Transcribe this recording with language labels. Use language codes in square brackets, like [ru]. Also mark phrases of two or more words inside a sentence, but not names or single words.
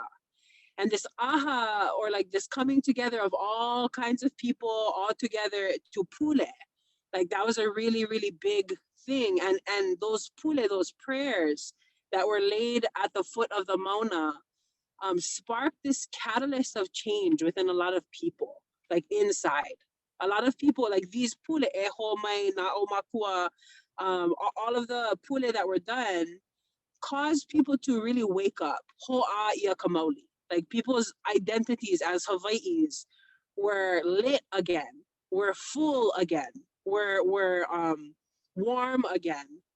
[en] And this aha, or like this coming together of all kinds of people all together to pule, like that was a really, really big thing. And those pule, those prayers that were laid at the foot of the Mauna sparked this catalyst of change within a lot of people, like inside. A lot of people, like these pule, [haw] eho mai na o makua, [en] all of the pule that were done caused people to really wake up. [haw] Ho'a ia kamauli. [en] Like people's identities as Hawaii's were lit again, were full again, were warm again.